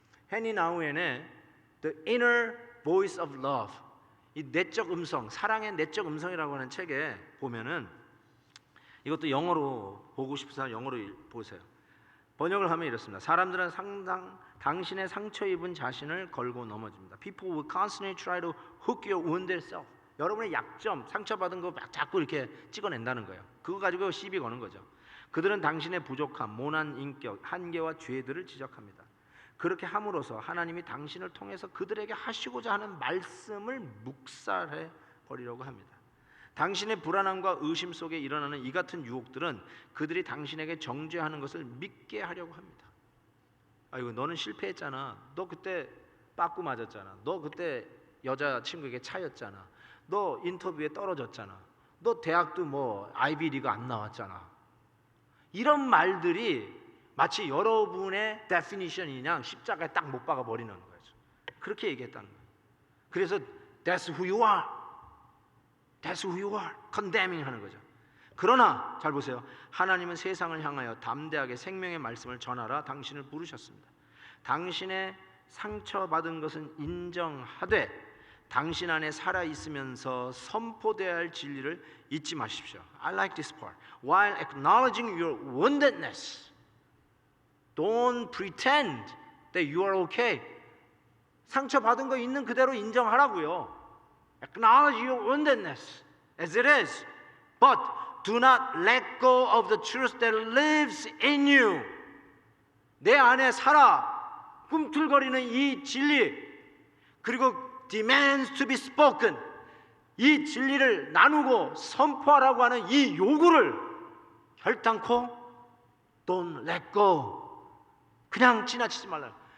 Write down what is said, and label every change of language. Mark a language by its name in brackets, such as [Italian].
[Korean] 헤니 나우엔의 The Inner Voice of Love, 이 내적 음성, 사랑의 내적 음성이라고 하는 책에 보면은, 이것도 영어로 보고 싶은 사람 영어로 보세요. 번역을 하면 이렇습니다. 사람들은 당신의 상처 입은 자신을 걸고 넘어집니다. [English] People will constantly try to hook your wounded self. [Korean] 여러분의 약점, 상처받은 거 자꾸 이렇게 찍어낸다는 거예요. 그거 가지고 시비 거는 거죠. 그들은 당신의 부족함, 모난 인격, 한계와 죄들을 지적합니다. 그렇게 함으로써 하나님이 당신을 통해서 그들에게 하시고자 하는 말씀을 묵살해 버리려고 합니다. 당신의 불안함과 의심 속에 일어나는 이 같은 유혹들은 그들이 당신에게 정죄하는 것을 믿게 하려고 합니다. 아이고, 너는 실패했잖아. 너 그때 빠꾸 맞았잖아. 너 그때 여자친구에게 차였잖아. 너 인터뷰에 떨어졌잖아. 너 대학도 뭐 아이비리그 안 나왔잖아. 이런 말들이 마치 여러분의 데피니션이냐 십자가에 딱 못 박아 버리는 거죠. 그렇게 얘기했다는 거예요. 그래서 [English] That's who you are. That's who you are. [Korean] condemning 하는 거죠. 그러나 잘 보세요. 하나님은 세상을 향하여 담대하게 생명의 말씀을 전하라 당신을 부르셨습니다. 당신의 상처받은 것은 인정하되 당신 안에 살아있으면서 선포되어야 할 진리를 잊지 마십시오. [English] I like this part. While acknowledging your woundedness, don't pretend that you are okay. [Korean] 상처받은 거 있는 그대로 인정하라고요. [English] Acknowledge your woundedness as it is, but do not let go of the truth that lives in you. [Korean] 내 안에 살아 꿈틀거리는 이 진리, 그리고 [English] demands to be spoken, [Korean] 이 진리를 나누고 선포하라고 하는 이 요구를 결단코 [English] don't let go, [Korean] 그냥 지나치지 말라.